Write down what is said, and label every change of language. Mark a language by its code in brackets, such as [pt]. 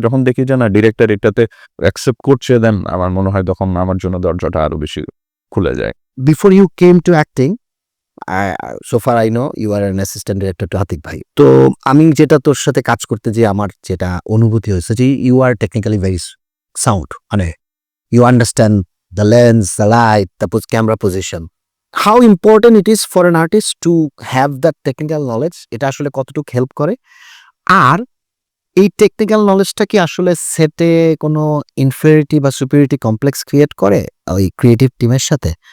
[bn] যখন দেখি যে না ডিরেক্টর এটাতে অ্যাকসেপ্ট করছে, দেন আমার মনে হয় তখন আমার জন্য দরজাটা আরো বেশি খুলে যায়। [en] Before you came to acting, so far I know you are an assistant director to Atik ভাই। [bn] তো আমি যেটা তোর সাথে কাজ করতে যে আমার যেটা অনুভূতি হয়েছে যে [en] you are technically very sound, [bn] মানে [en] You understand the lens, the light, the camera position. How important it is for an artist to have that technical knowledge, [bn] এটা আসলে কতটুকু হেল্প করে, আর এই টেকনিক্যাল নলেজটা কি আসলে সেটে কোনো ইনফেরিটি বা সুপিরিয়রিটি কমপ্লেক্স ক্রিয়েট করে ওই ক্রিয়েটিভ টিমের সাথে?